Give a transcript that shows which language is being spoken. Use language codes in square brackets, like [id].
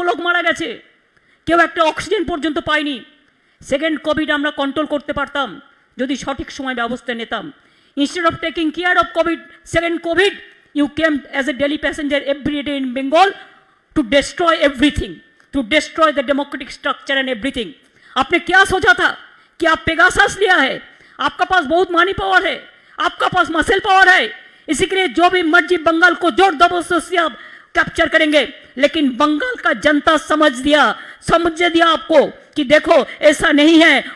[bn] লোক মারা গেছে, কেউ একটা অক্সিজেন পর্যন্ত পায়নি। সেকেন্ড কোভিড আমরা কন্ট্রোল করতে পারতাম যদি সঠিক সময় ব্যবস্থা নিতাম। [en] Instead of taking care of covid, second covid, you came as a daily passenger every day in Bengal to destroy everything, to destroy the democratic structure and everything. [hi] आपने क्या सोचा था कि आप पेगासस लिया है, आपका पास बहुत मनी पावर है, आपका पास मसल पावर है, इसी के लिए जो भी मर्जी बंगाल को जोर जबरदस्ती से आप कैप्चर करेंगे। लेकिन बंगाल का जनता समझ दिया आपको कि देखो ऐसा नहीं है।